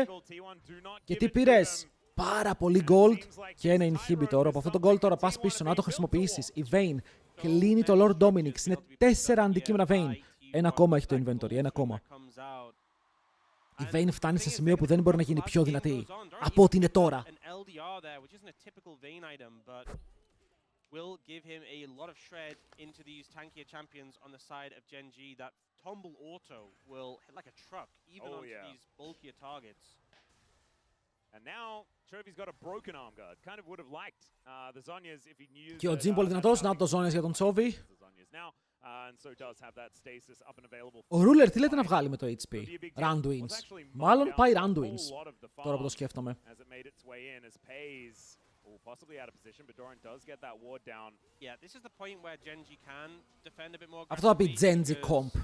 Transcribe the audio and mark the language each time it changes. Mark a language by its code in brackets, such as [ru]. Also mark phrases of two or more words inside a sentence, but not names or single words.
[el] Και τι πήρες? Πάρα πολύ gold και ένα inhibitor. Από αυτό το gold τώρα πας πίσω να το χρησιμοποιήσεις. Η Vayne κλείνει το Lord Dominix. Είναι 4 αντικείμενα Vayne. Ένα ακόμα έχει το inventory. Ένα ακόμα. Η Vayne φτάνει σε σημείο που δεν μπορεί να γίνει πιο δυνατή από ό,τι είναι τώρα. [en] Will give him a lot of shred into these tankier champions on the side of Genji. That tumble auto will hit like a truck, even onto these bulkier targets. And now Chovy's got a broken arm guard. Kind of would have liked the Zhonya's if he knew. [el] Και ο Jin πολύ δυνατός, να το Zhonya's για τον Chovy. Ο Ruler τι λέτε να βγάλει με το HP? Randwins. Μάλλον πάει Randwins. Τώρα που το σκέφτομαι. Αυτό θα πει Genji Comp.